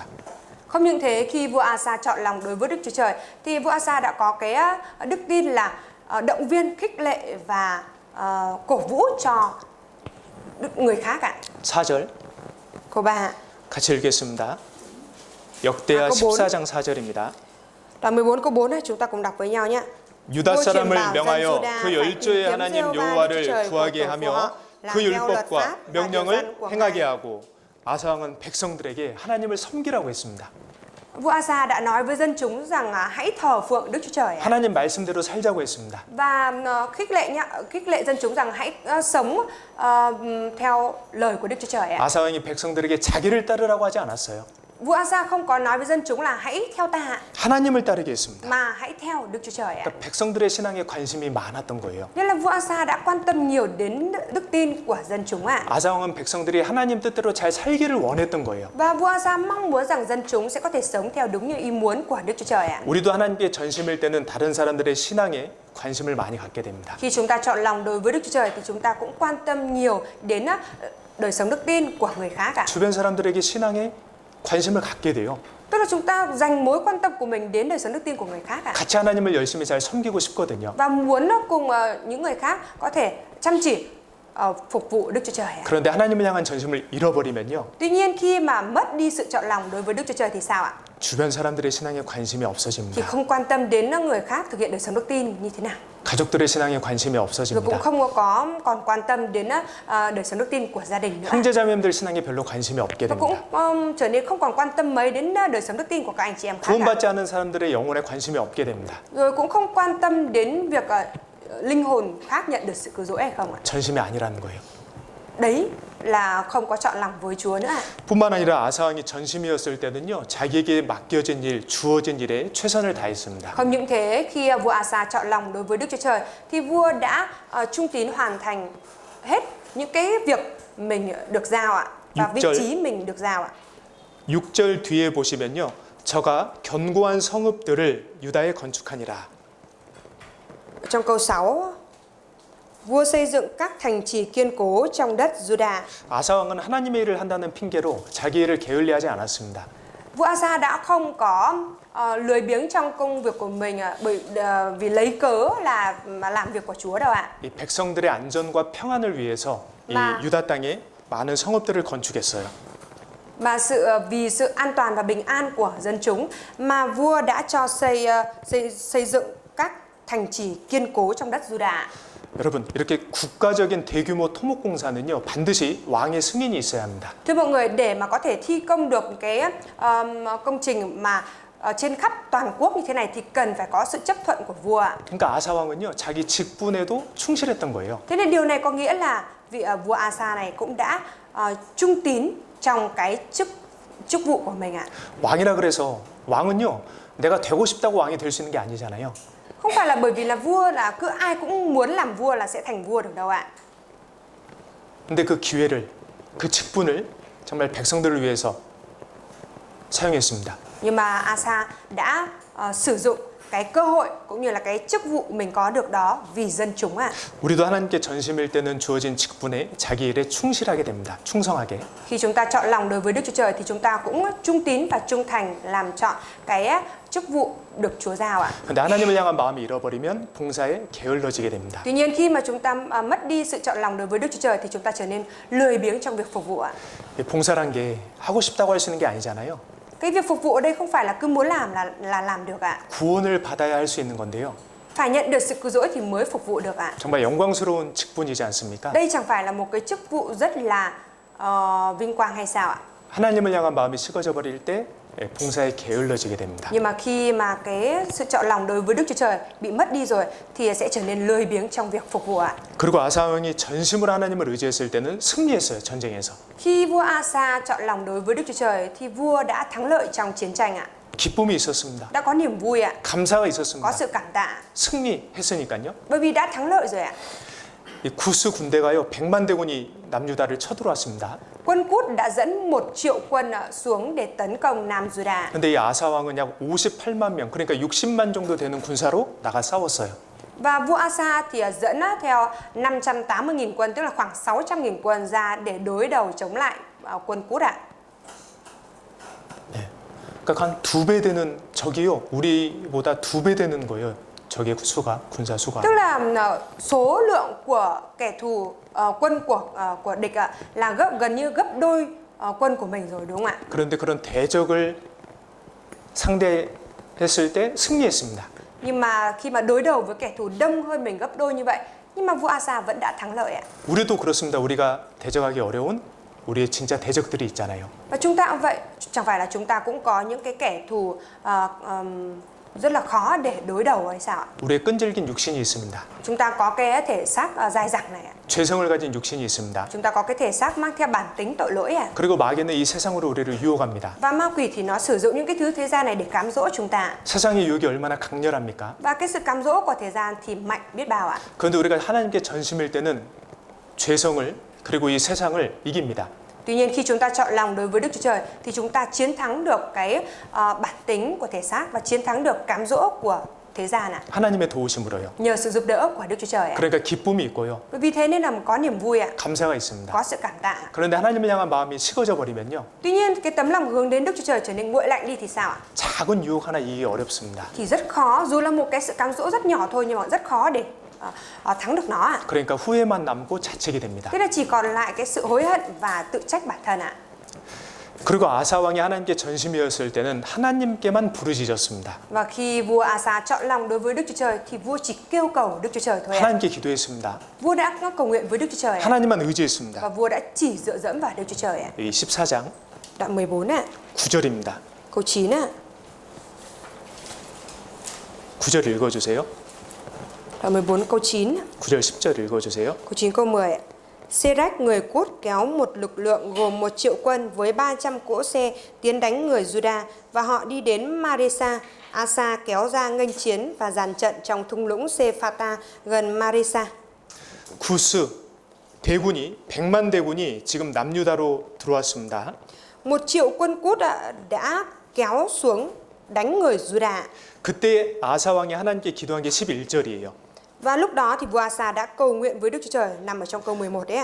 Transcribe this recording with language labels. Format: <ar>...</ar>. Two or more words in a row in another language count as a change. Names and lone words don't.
<vi>Không những thế, khi vua Asa chọn lòng đối với Đức Chúa Trời thì vua Asa đã có cái đức tin là động viên, khích lệ và cổ vũ cho người khác ạ.</vi> <ko>4절</ko> <vi>Câu 3.</vi> <ko>같이 읽겠습니다. 역대하</ko> <vi>câu 4.</vi> <ko>14장 4절입니다.</ko> <vi>Đoạn 14 câu 4 này chúng ta cùng đọc với nhau nhé.</vi> <ko>유다</ko> <vi>vua truyền</vi> <ko>사람을</ko> <vi>bảo dân</vi> <ko>명하여</ko> <vi>Juda</vi> <ko>그</ko> <vi>phải</vi> <ko>열조의</ko> <vi>tìm kiếm</vi> <ko>하나님</ko> <vi>Giê-hô-va Đức Chúa</vi> <ko>여호와를</ko> <vi>Trời</vi> <ko>구하게</ko> <vi>của tổ</vi> <ko>하며</ko> <vi>họ, làm</vi> <ko>그</ko> <vi>theo luật</vi> <ko>율법과</ko> <vi>pháp và điều</vi> <ko>명령을</ko> <vi>răn của</vi> <ko>행하게</ko> <vi>Ngài.</vi> <ko>하고 아사 왕은 백성들에게 하나님을 섬기라고 했습니다.</ko> <vi>Vua Asa đã nói với dân chúng rằng hãy thờ phượng Đức Chúa Trời ạ.</vi> <ko>하나님 말씀대로 살자고 했습니다.</ko> <vi>Và khích lệ dân chúng rằng hãy sống theo lời của Đức Chúa Trời ạ.</vi> <ko>아사 왕이 백성들에게 자기를 따르라고 하지 않았어요.</ko> <vi>Vua Asa không có nói với dân chúng là hãy theo ta</vi> <ko>하나님을 따르게 했습니다.</ko> <vi>mà hãy theo Đức Chúa Trời ạ.</vi> <ko>그러니까 백성들의 신앙에 관심이 많았던 거예요.</ko> <vi>Nên là vua Asa đã quan tâm nhiều đến đức tin của dân chúng ạ.</vi> <ko>아사 왕은 백성들이 하나님 뜻대로 잘 살기를 원했던 거예요.</ko> <vi>Và vua Asa mong muốn rằng dân chúng sẽ có thể sống theo đúng như ý muốn của Đức Chúa Trời ạ.</vi> <ko>우리도 하나님께 전심일 때는 다른 사람들의 신앙에 관심을 많이 갖게 됩니다.</ko> <vi>Khi chúng ta chọn lòng đối với Đức Chúa Trời thì chúng ta cũng quan tâm nhiều đến đời sống đức tin của người khác ạ.</vi> <ko>주변 사람들에게 신앙에 관심을 갖게 돼요.</ko> <vi>Tức là chúng ta dành mối quan tâm của mình đến đời sống đức tin của người khác ạ.</vi> <ko>같이 하나님을 열심히 잘 섬기고 싶거든요.</ko> <vi>Và muốn cùng những người khác có thể chăm chỉ phục vụ Đức Chúa Trời ạ.</vi> <ko>그런데 하나님을 향한 전심을 잃어버리면요.</ko> <vi>Tuy nhiên khi mà mất đi sự chọn lòng đối với Đức Chúa Trời thì sao ạ?</vi> <ko>주변 사람들의 신앙에 관심이</ko> <vi>Thì</vi> <ko>없어집니다.</ko> <vi>không quan tâm đến người khác thực hiện đời sống đức tin như thế nào.</vi> <ko>가족들의 신앙에 관심이</ko> <vi>Rồi cũng</vi> <ko>없어집니다.</ko> <vi>không còn quan tâm đến đời sống đức tin của gia đình nữa.</vi> <ko>형제자매들 신앙에 별로 관심이 없게</ko> <vi>Và cũng</vi> <ko>됩니다.</ko> <vi>trở nên không còn quan tâm mấy đến đời sống đức tin của các anh chị em khác.</vi> <ko>구원받지 않은 사람들의 영혼에 관심이 없게 됩니다.</ko> <vi>Rồi cũng không quan tâm đến việc linh hồn khác nhận được sự cứu rỗi hay không ạ.</vi> <ko>전심이 아니라는 거예요.</ko> <vi>Đấy là không có chọn lòng với Chúa nữa ạ.</vi> <ko>뿐만 아니라 아사 왕이 전심이었을 때는요. 자기에게 맡겨진 일, 주어진 일에 최선을 다했습니다.</ko> <vi>Không những thế, khi vua Asa chọn lòng đối với Đức Chúa Trời thì vua đã trung tín hoàn thành hết những cái việc mình được giao ạ, và vị</vi> <ko>6절.</ko> <vi>trí mình được giao ạ.</vi> <ko>6절 뒤에 보시면요. 저가 견고한 성읍들을 유다에 건축하니라.</ko> <vi>Trong câu 6, vua xây dựng các thành trì kiên cố trong đất Juda.</vi> <ko>아사 왕은 하나님의 일을 한다는 핑계로 자기 일을 게을리하지 않았습니다.</ko> <vi>Vua Asa đã không có lười biếng trong công việc của mình vì lấy cớ là làm việc của Chúa đâu ạ.</vi> <ko>이 백성들의 안전과 평안을 위해서 이 마. 유다 땅에 많은 성읍들을 건축했어요.</ko> <vi>Mà vì sự an toàn và bình an của dân chúng mà vua đã cho xây dựng các thành trì kiên cố trong đất Juda.</vi> <ko>여러분, 이렇게 국가적인 대규모 토목공사는요. 반드시 왕의 승인이 있어야 합니다.</ko> <vi>Thưa mọi người, để mà có thể thi công được cái công trình mà trên khắp toàn quốc như thế này thì cần phải có sự chấp thuận của vua ạ.</vi> <ko>그러니까 아사 왕은요. 자기 직분에도 충실했던 거예요.</ko> <vi>Thế nên điều này có nghĩa là vị vua Asa này cũng đã trung tín trong cái chức vụ của mình ạ.</vi> <ko>왕이라 그래서 왕은요. 내가 되고 싶다고 왕이 될 수 있는 게 아니잖아요.</ko> <vi>Không phải là bởi vì là vua là cứ ai cũng muốn làm vua là sẽ thành vua được đâu ạ.</vi> <ko>근데 그 기회를, 그 직분을 정말 백성들을 위해서 사용했습니다.</ko> <vi>Nhưng mà Asa đã sử dụng cái cơ hội cũng như là cái chức vụ mình có được đó vì dân chúng ạ.</vi> <ko>우리도 하나님께 전심일 때는 주어진 직분에 자기 일에 충실하게 됩니다. 충성하게.</ko> <vi>Khi chúng ta chọn lòng đối với Đức Chúa Trời thì chúng ta cũng trung tín và trung thành làm chọn cái chức vụ được Chúa giao ạ.</vi> <ko>근데 하나님을 향한 마음이 잃어버리면 봉사에 게을러지게 됩니다.</ko> <vi>Tuy nhiên khi mà chúng ta mất đi sự chọn lòng đối với Đức Chúa Trời thì chúng ta trở nên lười biếng trong việc phục vụ ạ.</vi> <ko>봉사란 게 하고 싶다고 할 수 있는 게 아니잖아요.</ko> <vi>Cái việc phục vụ ở đây không phải là cứ muốn làm là làm được ạ.</vi> <ko>구원을 받아야 할 수 있는 건데요.</ko> <vi>Phải nhận được sự cứu rỗi thì mới phục vụ được ạ.</vi> <ko>정말 영광스러운 직분이지 않습니까?</ko> <vi>Đây chẳng phải là một cái chức vụ rất là vinh quang hay sao ạ?</vi> <ko>하나님을 향한 마음이 식어져 버릴 때 봉사에 게을러지게 됩니다.</ko> <vi>Nhưng mà khi mà cái sự chọn lòng đối với Đức Chúa Trời bị mất đi rồi thì sẽ trở nên lười biếng trong việc phục vụ ạ.</vi> <ko>그리고 아사 왕이 전심으로 하나님을 의지했을 때는 승리했어요. 전쟁에서.</ko> <vi>Khi vua Asa chọn lòng đối với Đức Chúa Trời thì vua đã thắng lợi trong chiến tranh ạ.</vi> <ko>기쁨이 있었습니다.</ko> <vi>Đã có niềm vui ạ,</vi> <ko>감사가</ko> <vi>có</vi> <ko>있었습니다.</ko> <vi>sự cảm tạ</vi> <ko>승리했으니까요.</ko> <vi>bởi vì đã thắng lợi rồi ạ.</vi> <ko>이 구스 군대가요 100만 대군이 남유다를 쳐들어왔습니다.</ko> <vi>Quân Cút đã dẫn 1 triệu quân xuống để tấn công Nam Juda.</vi> <ko>근데 이 아사 왕은 약 58만 명, 그러니까 60만 정도 되는 군사로 나가 싸웠어요.</ko> <vi>Và vua Asa thì dẫn theo 580.000 quân, tức là khoảng 600.000 quân ra để đối đầu chống lại quân Cút ạ.</vi> <ko>그러니까 한 2배 되는 적이요. 우리보다 2배 되는 거예요. 적의 수가, 군사 수가.</ko> <vi>Tức là số lượng của kẻ thù, quân của địch là gần như gấp đôi quân của mình rồi, đúng không ạ?</vi> <ko>그런데 그런 대적을 상대했을 때 승리했습니다.</ko> <vi>Nhưng mà khi mà đối đầu với kẻ thù đông hơn mình gấp đôi như vậy, nhưng mà vua Asa vẫn đã thắng lợi ạ.</vi> <ko>우리도 그렇습니다. 우리가 대적하기 어려운 우리의 진짜 대적들이 있잖아요.</ko> <vi>Và chúng ta cũng vậy, chẳng phải là chúng ta cũng có những cái kẻ thù rất là khó để đối đầu hay sao ạ?</vi> <ko>우리의 끈질긴 육신이 있습니다.</ko> <vi>Chúng ta có cái thể xác dai dẳng này ạ.</vi> <ko>죄성을 가진 육신이 있습니다.</ko> <vi>Chúng ta có cái thể xác mang theo bản tính tội lỗi ạ.</vi> <ko>그리고 마귀는 이 세상으로 우리를 유혹합니다.</ko> <vi>Và ma quỷ thì nó sử dụng những cái thứ thế gian này để cám dỗ chúng ta.</vi> <ko>세상의 유혹이 얼마나 강렬합니까?</ko> <vi>Và cái sự cám dỗ của thế gian thì mạnh biết bao ạ.</vi> <ko>그런데 우리가 하나님께 전심일 때는 죄성을 그리고 이 세상을 이깁니다.</ko> <vi>Tuy nhiên khi chúng ta chọn lòng đối với Đức Chúa Trời thì chúng ta chiến thắng được cái bản tính của thể xác và chiến thắng được cám dỗ của thế gian ạ.</vi> <ko>하나님의 도우심으로요.</ko> <vi>Nhờ sự giúp đỡ của Đức Chúa Trời ạ.</vi> <ko>그러니까 기쁨이 있고요.</ko> <vi>Vì thế nên là có niềm vui ạ,</vi> <ko>감사가 있습니다.</ko> <vi>có sự cảm tạ.</vi> <ko>그런데 하나님을 향한 마음이 식어져 버리면요.</ko> <vi>Tuy nhiên cái tấm lòng hướng đến Đức Chúa Trời trở nên nguội lạnh đi thì sao ạ?</vi> <ko>작은 유혹 하나 이기기 어렵습니다.</ko> <vi>Thì rất khó, dù là một cái sự cám dỗ rất nhỏ thôi nhưng mà rất khó để thắng được nó ạ.</vi> <ko>그러니까 후회만 남고 자책이 됩니다.</ko> <vi>Thế là chỉ còn lại cái sự hối hận và tự trách bản thân ạ.</vi> <ko>그리고 아사 왕이 하나님께 전심이었을 때는 하나님께만 부르짖었습니다.</ko> <vi>Và khi vua Asa chọn lòng đối với Đức Chúa Trời thì vua chỉ kêu cầu Đức Chúa Trời thôi ạ.</vi> <ko>하나님께 기도했습니다.</ko> <vi>Vua đã cầu nguyện với Đức Chúa Trời ạ.</vi> <ko>하나님만 의지했습니다.</ko> <vi>Và vua đã chỉ dựa dẫm vào Đức Chúa Trời ạ.</vi> <ko>이 14장</ko> <vi>Đoạn 14 ạ,</vi> <ko>9절입니다.</ko> <vi>câu 9 ạ.</vi> <ko>9절 읽어주세요.</ko> <vi>Đoạn 14 câu 9,</vi> <ko>9절 10절 읽어주세요.</ko> <vi>câu 9 câu 10 ạ. Sê-rách người Cút kéo một lực lượng gồm 1 triệu quân với 300 cỗ xe tiến đánh người Juda và họ đi đến Maresa. Asa kéo ra nghênh chiến và dàn trận trong thung lũng Sephata gần Maresa.</vi> <ko>구스 대군이 100만 대군이 지금 남유다로 들어왔습니다.</ko> <vi>1 triệu quân Cút đã kéo xuống đánh người Juda.</vi> <ko>그때 아사 왕이 하나님께 기도한 게 11절이에요.</ko> <vi>Và lúc đó thì vua Asa đã cầu nguyện với Đức Chúa Trời nằm ở trong câu 11 đấy ạ.</vi>